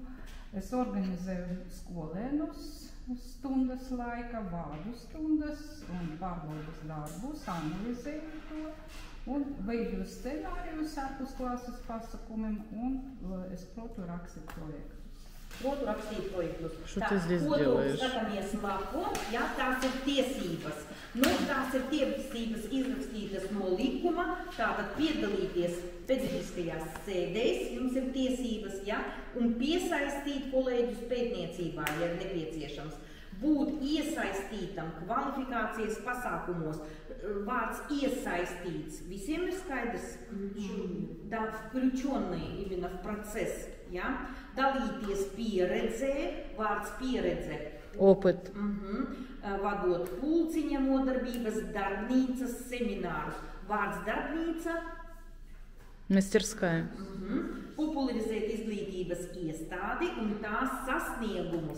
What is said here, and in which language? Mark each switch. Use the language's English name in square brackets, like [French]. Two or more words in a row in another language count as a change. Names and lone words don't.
[Latvian] Es organizēju skolēnus stundas laika, vārdu stundas un pārbaudas darbus, analizēju to. Un veidoju scenārijus ārpus klases pasakumiem un es protu rakstīt projektus. Protu rakstīt projektus. [Russian] Что ты здесь делаешь? [Latvian] Skatāmies lapu, ja, tās ir tiesības. Nu, tās ir tiesības izrakstītas no likuma, tātad piedalīties pedagoģiskajās sēdēs, jums ir tiesības, ja, un piesaistīt kolēģus pētniecībā, ja ir nepieciešams. Būt iesaistītam kvalifikācijas pasākumos. Vārds iesaistīts. Visiem ir skaidrs? [Russian] Да, включенный именно в процесс. [Latvian] Ja? Dalīties pieredzē, vārds pieredze. [Russian] Опыт. [Latvian] Vadot pulciņa nodarbības, darbnīcas, seminārus. Vārds darbnīca. [Russian] Мастерская. [Latvian] Popularizēt izglītības iestādi un tās sasniegumus.